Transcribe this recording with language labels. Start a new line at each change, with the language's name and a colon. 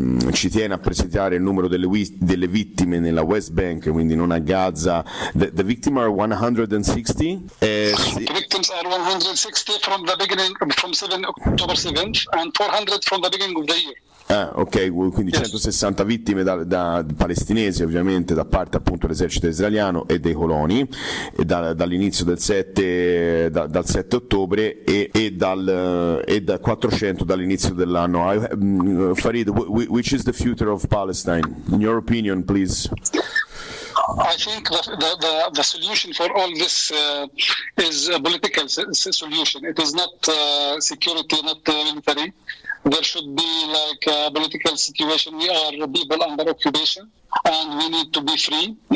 Italian: Ci tiene a presentare il numero delle vittime nella West Bank, quindi non a Gaza.
English: The victim are 100. 160. The victims are 160 from the beginning, from 7 October 7th, and 400 from the beginning of the year.
Italian: Ok, quindi yes. 160 vittime da palestinesi, ovviamente, da parte appunto dell'esercito israeliano e dei coloni, dall'inizio del 7 ottobre e da 400 dall'inizio dell'anno.
English: Farid, which is the future of Palestine? In your opinion, please. I think the solution for all this is a political solution. It is not security, not military. There should be like a political situation. We are people under occupation, and we need to be free.